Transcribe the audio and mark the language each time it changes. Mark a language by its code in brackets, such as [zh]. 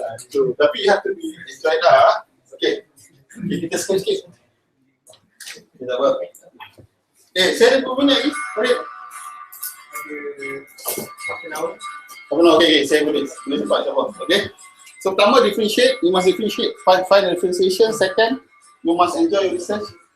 [en] Tapi you have to be enjoy lah. [ms] Okay, kita sikit-sikit. Kita buat. Saya ada berapa banyak lagi? Mari. Apa nak? Okay, saya boleh cepat. Okay. [en] So pertama differentiate, you must differentiate, find a differentiation. Second, you must enjoy your research.